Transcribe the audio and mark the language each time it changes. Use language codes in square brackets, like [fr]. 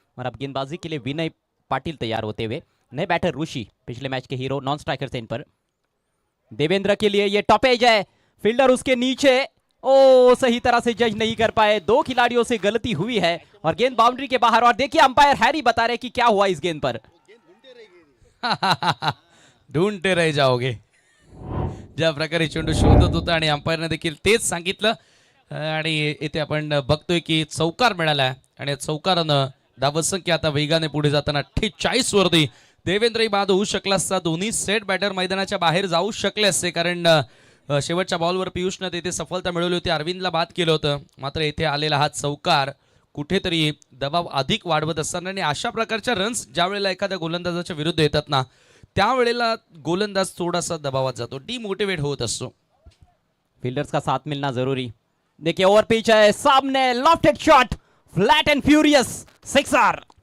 [hi] और अब गेंदबाजी के लिए विनय पाटिल तैयार होते हुए. नए बैटर ऋषि, पिछले मैच के हीरो, नॉन स्ट्राइकर सेन पर. देवेंद्र के लिए ये टॉपेज है, फील्डर उसके नीचे. ओ, सही तरह से जज नहीं कर पाए. 2 खिलाड़ियों से गलती हुई है और गेंद बाउंड्री के बाहर. और देखिए अंपायर हैरी बता रहे कि क्या हुआ इस गेंद पर. ढूंढते रह जाओगे. [mr] ज्या प्रकारे चेंडू शोधत होता आणि अंपायरने देखील तेच सांगितलं. आणि इथे आपण बघतोय की चौकार मिळाला आहे आणि चौकारानं धावसंख्या आता वेगाने पुढे जाताना 48 वरती देवेंद्रही बाद होऊ शकला असता. दोन्ही सेट बॅटर मैदानाच्या बाहेर जाऊ शकले असते, कारण शेवटच्या बॉलवर पियुषनं तिथे सफलता मिळवली होती. अरविंदला बाद केलं होतं, मात्र इथे आलेला हा चौकार कुठेतरी दबाव अधिक वाढवत असताना आणि अशा प्रकारच्या रन्स ज्या वेळेला एखाद्या गोलंदाजाच्या विरुद्ध येतात ना, त्यावेळेला गोलंदाज थोडासा दबावात जातो, डिमोटिवेट होत असतो. [hi] फील्डर्स का साथ मिलना जरूरी. देखिए ओवर पिच है, सामने lofted shot, flat and furious, sixer.